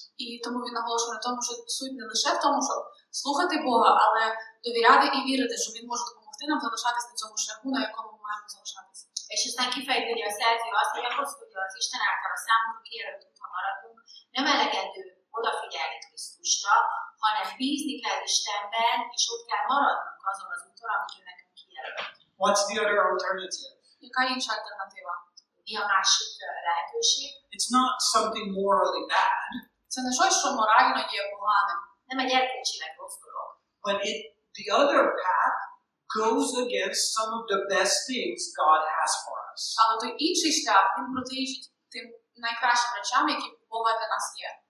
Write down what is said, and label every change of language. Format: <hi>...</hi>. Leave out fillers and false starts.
<uk>І тому він наголошує на тому, що суть не лише в тому, щоб слухати Бога, але довіряти і вірити, що він може допомогти нам залишатись на цьому шляху, на якому ми маємо залишатися.</uk> <hu>És aztán kifejteni a szerző azt, hogy ahhoz, hogy az Isten által a számunkra kijelölt úton maradunk, nem elegendő odafigyelni Krisztusra, hanem bízni kell Istenben, és ott kell maradnunk azon az úton, amit ő nekünk kijelölt.</hu> <en>What's the other alternative?</en> <uk>Яка інша альтернатива?</uk> <hu>Mi a másik lehetőség?</hu> <en>It's not something morally bad,</en> <uk>Це не щось, що морально є поганим.</uk> <hu>Nem egy erkölcsileg rossz dolog.</hu> <en>but the other path goes against some of the best things God has for us.</en> <uk>Але той інший шлях, він протирічить тим найкращим речам, які у Бога для нас є.</uk>